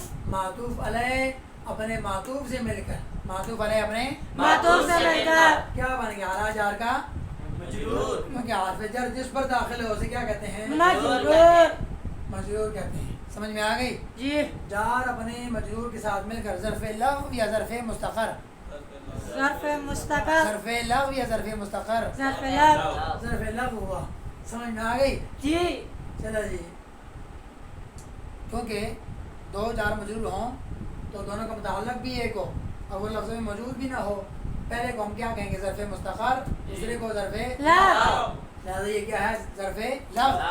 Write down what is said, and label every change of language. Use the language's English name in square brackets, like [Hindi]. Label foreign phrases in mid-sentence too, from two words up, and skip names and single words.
[Urdu] معطوف علیہ اپنے معطوف سے مل کر، معطوف علیہ اپنے معطوف سے مل کر کیا بن گیا؟ اعلیٰ جار کا مجرور. کیونکہ حرف جر جس پر داخل ہے اسے کیا کہتے ہیں؟ مجرور. مجرور کہتے ہیں. سمجھ میں آ گئی؟ جی. جار اپنے مجرور کے ساتھ مل کر ظرف لغو یا ظرف مستقر، ظرف مستقر. ظرف لغو یا ظرف مستقر، ظرف لغو. ظرف لغو ہوا. سمجھ میں آ گئی؟ جی. چلو جی. کیونکہ دو جار مجرور ہوں تو دونوں کا متعلق بھی ایک ہو اور وہ لفظ میں موجود بھی نہ ہو. پہلے کو ہم کیا کہیں گے؟ ظرف مستقر، دوسرے کو ظرف لغو. لہذا یہ کیا ہے؟ ظرف لغو.